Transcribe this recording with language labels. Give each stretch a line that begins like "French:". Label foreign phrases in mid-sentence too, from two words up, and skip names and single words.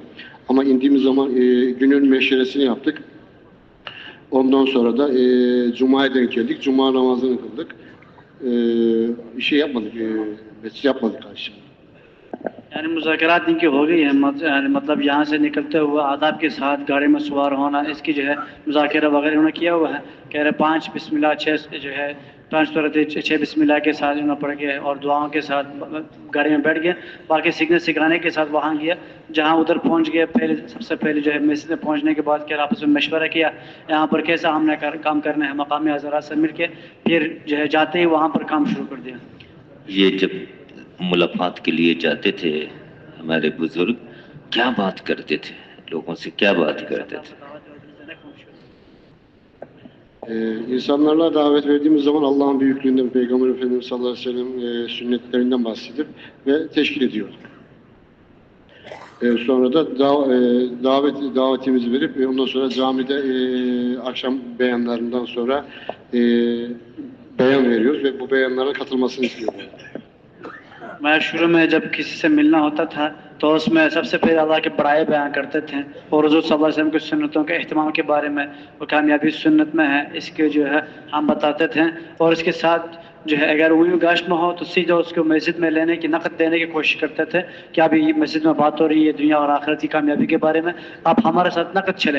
Turkish: Ama indiğimiz zaman günün meşresini yaptık. Ondan sonra da Cuma'ya denk geldik. Cuma namazını kıldık. Şey yapmadık, mescid yapmadık karşı.
Urdu: یعنی مذاکرات ان کی ہو گئی ہیں, مطلب یہاں سے نکلتے ہوئے آداب کے ساتھ گاڑی میں سوار ہونا, اس کی جو ہے مذاکرہ وغیرہ انہوں نے کیا ہوا ہے. کہہ رہے 5 بسم اللہ 6 جو ہے 5 صورت 6 بسم اللہ کے ساتھ انہوں نے پڑھ گئے اور دعاؤں کے ساتھ گاڑی میں بیٹھ گئے. باقی سیکھنے سکھانے کے ساتھ وہاں گیا, جہاں ادھر پہنچ گئے پہلے سب سے پہلے جو ہے مسجد میں پہنچنے کے بعد کیا آپس میں مشورہ کیا یہاں پر کیسا ہم نے کام کرنا ہے. مقامی حضرات سے مل کے پھر جو ہے جاتے ہی وہاں پر کام شروع کر دیا. یہ جب ملاقات کے لیے جاتے تھے ہمارے بزرگ کیا بات کرتے تھے, لوگوں سے کیا بات کرتے تھے؟
Turkish: İnsanlarla davet verdiğimiz zaman Allah'ın büyüklüğünden, Peygamber Efendimiz
Arabic: صلى الله عليه وسلم
Turkish: sünnetlerinden bahsedip ve teşkil ediyorduk. Sonra da davetimizi verip ondan sonra camide akşam beyanlarından sonra beyan veriyoruz ve bu beyanlara katılmasını istiyoruz.
Urdu: میں شروع میں جب کسی سے ملنا ہوتا تھا تو اس میں سب سے پہلے اللہ کے بڑائی بیان کرتے تھے اور حضور
Arabic: صلی اللہ علیہ وسلم
Urdu: کی سنتوں کے اہتمام کے بارے میں, وہ کامیابی سنت میں ہے اس کے جو ہے ہم بتاتے تھے. اور اس کے ساتھ جو ہے اگر وہی گاشت میں ہو تو سیدھا اس کو مسجد میں لینے کی نقد دینے کی کوشش کرتے تھے کہ ابھی مسجد میں بات ہو رہی ہے دنیا اور آخرت کی کامیابی کے بارے میں, آپ ہمارے ساتھ نقد چلیں.